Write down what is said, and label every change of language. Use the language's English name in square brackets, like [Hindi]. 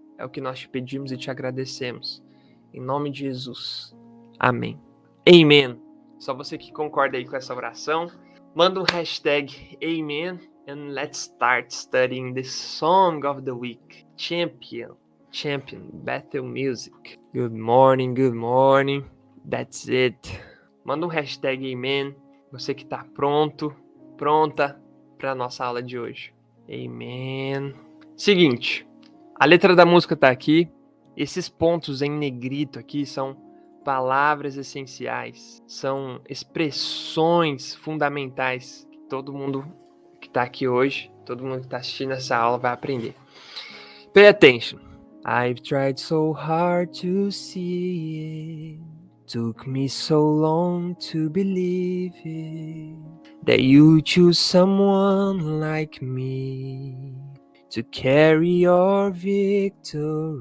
[Portuguese] É o que nós te pedimos e te agradecemos. Em nome de Jesus. Amém. Amen. Só você que concorda aí com essa oração, manda um hashtag Amen [English] and let's start studying the song of the week. Champion, Battle Music. Good morning, good morning. That's it. [Portuguese] Manda um hashtag Amen. Você que está pronta para a nossa aula de hoje. Amen. Seguinte, a letra da música está aqui. Esses pontos em negrito aqui são palavras essenciais, são expressões fundamentais que todo mundo que está aqui hoje, todo mundo que está assistindo essa aula vai aprender. [English] Pay attention. I've tried so hard to see it, took me so long to believe it, that you choose someone like me to carry your victory.